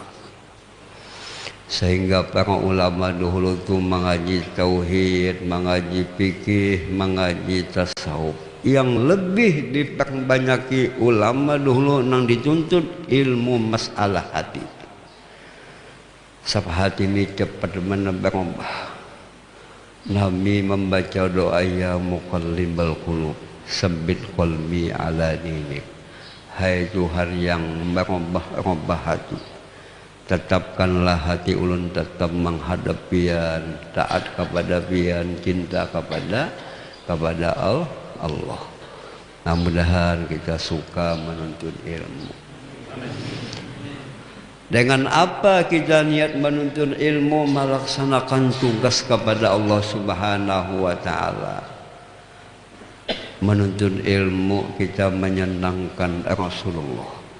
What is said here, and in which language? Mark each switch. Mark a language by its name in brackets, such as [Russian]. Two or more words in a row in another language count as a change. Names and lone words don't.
[Indonesian] Sehingga para ulama dahulu itu mengaji tauhid, mengaji fikih, mengaji tasawuf. Yang lebih diperbanyaki ulama dahulu nang dituntut ilmu masalah hati. Sebab hati ini cepat berubah. Nabi membaca doa [Arabic] يا مقلب القلوب ثبت قلبي على دينك. [Indonesian] Hai Tuhan yang merubah hati, tetapkanlah hati ulun tetap menghadap pian, taat kepada pian, cinta kepada Allah. Nah, mudah-mudahan kita suka menuntut ilmu. Dengan apa kita niat menuntut ilmu, melaksanakan tugas kepada Allah [Arabic] سبحانه وتعالى. [Indonesian] Menuntut ilmu kita menyenangkan Rasulullah.